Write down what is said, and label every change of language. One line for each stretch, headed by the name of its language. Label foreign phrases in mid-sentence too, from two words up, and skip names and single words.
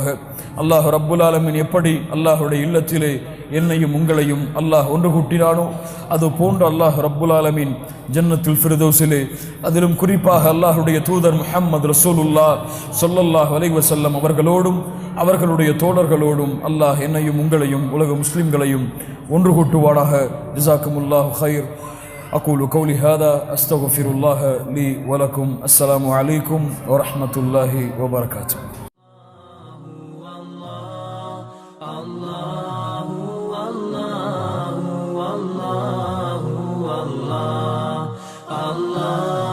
Arabic: الله رب العالمين
Tamil: எப்படி அல்லாஹுடைய இல்லத்திலே என்னையும் உங்களையும் அல்லாஹ் ஒன்று கூட்டினானோ அது போன்று
Arabic: الله رب العالمين
Tamil: ஜன்னத்துல் ஃபிர்தௌஸிலே, அதிலும் குறிப்பாக அல்லாஹுடைய தூதர் முஹம்மது
Arabic: رسول الله صلى الله عليه وسلم
Tamil: அவர்களோடும் அவர்களுடைய தோழர்களோடும் அல்லாஹ் என்னையும் உங்களையும் உலக முஸ்லிம்களையும் ஒன்று கூட்டுவானாக.
Arabic: جزاكم الله خير. أقول قولي هذا أستغفر الله لي ولكم. السلام عليكم ورحمة الله وبركاته. Allah